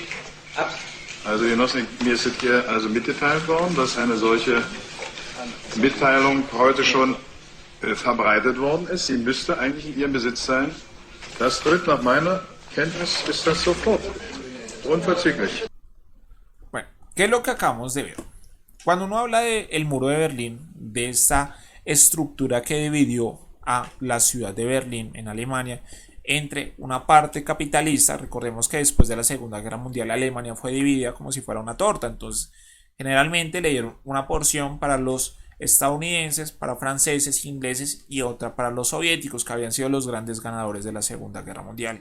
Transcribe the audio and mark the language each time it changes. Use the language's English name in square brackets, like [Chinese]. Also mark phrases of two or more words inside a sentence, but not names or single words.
[German] Also Genossen, mir ist hier also mitgeteilt worden, dass eine solche Mitteilung heute schon verbreitet worden ist. Sie müsste eigentlich in Ihrem Besitz sein. Das tritt nach meiner Kenntnis ist das sofort. Unverzüglich. [Spanish] Bueno, ¿qué es lo que acabamos de ver? Cuando uno habla del muro de Berlín, de esa estructura que dividió a la ciudad de Berlín en Alemania entre una parte capitalista, recordemos que después de la Segunda Guerra Mundial Alemania fue dividida como si fuera una torta, entonces generalmente le dieron una porción para los estadounidenses, para franceses, ingleses y otra para los soviéticos, que habían sido los grandes ganadores de la Segunda Guerra Mundial.